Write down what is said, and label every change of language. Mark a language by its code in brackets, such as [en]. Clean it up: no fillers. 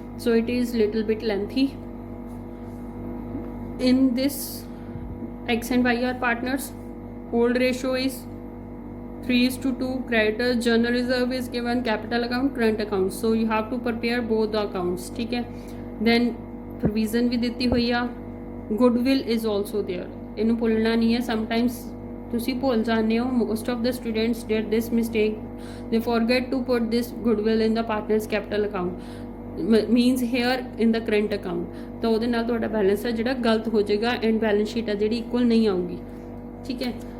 [en] so it is little bit lengthy. in this X and Y are partners, hold ratio is 3:2, creditors journal reserve is given, capital account, current account, so you have to prepare both the accounts, ठीक है। [pa] then provision भी ਦਿੱਤੀ ਹੋਈ ਆ, [en] goodwill is also there, [pa] ਇਹਨੂੰ ਭੁੱਲਣਾ ਨਹੀਂ ਹੈ। [en] sometimes [pa] ਤੁਸੀਂ ਭੁੱਲ ਜਾਂਦੇ ਹੋ, [en] most of the students did this mistake, they forget to put this goodwill in the partners capital account, means here in the current account, [pa] ਤਾਂ ਉਹਦੇ ਨਾਲ ਤੁਹਾਡਾ ਬੈਲੈਂਸ ਹੈ ਜਿਹੜਾ ਗਲਤ ਹੋ ਜਾਏਗਾ ਐਂਡ ਬੈਲੈਂਸ ਸ਼ੀਟ ਹੈ ਜਿਹੜੀ ਇਕੁਅਲ ਨਹੀਂ ਆਊਗੀ, ਠੀਕ ਹੈ।